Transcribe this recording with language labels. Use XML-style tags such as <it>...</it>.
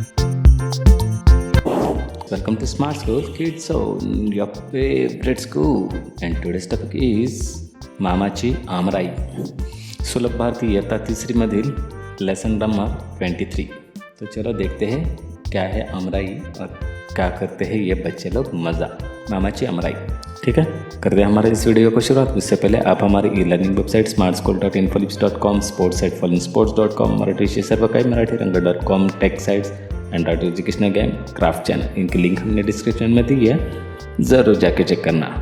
<en>Welcome to Smart School Kids Zone, your favorite school. And today's topic is मामाची आमराई.</en> <mr>सुलभ भारती इयत्ता तीसरी मधील लेसन नंबर 23.</mr> <hi>तो चलो देखते हैं क्या है आमराई और क्या करते हैं ये बच्चे लोग. मज़ा मामाची आमराई. ठीक है, करते हैं हमारे इस वीडियो को शुरुआत. उससे पहले आप हमारी e learning website smartschool.infolips.com, sportsitefallensports.com, Marathi सर्व काही मराठी.com, take sites, Android educational game, craft channel, इनकी लिंक हमने डिस्क्रिप्शन में दी है, ज़रूर जाके चेक करना.</hi>